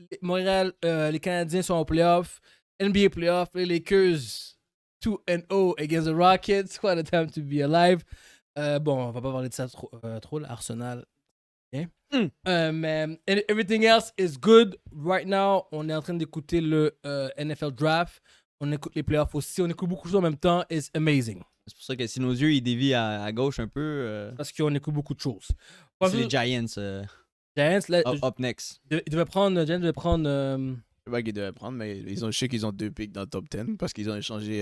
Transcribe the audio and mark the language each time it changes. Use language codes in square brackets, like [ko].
[fr] Montréal, les Canadiens sont en playoff. [en] NBA playoff. Les Lakers 2-0 against the Rockets. What a time to be alive. [fr] Bon, on va pas parler de ça trop l'Arsenal. [en] Okay. [fr] Mais [en] everything else is good. Right now, [fr] on est en train d'écouter le NFL draft. On écoute les playoffs aussi. On écoute beaucoup de choses en même temps. [en] It's amazing. [fr] C'est pour ça que si nos yeux ils dévient à gauche un peu, Parce qu'on écoute beaucoup de choses. c'est les Giants Giants, là, [en] up next. [fr] Giants devait prendre. Je sais pas qu'ils devaient prendre, mais je sais qu'ils ont 2 picks dans le top 10 parce qu'ils ont échangé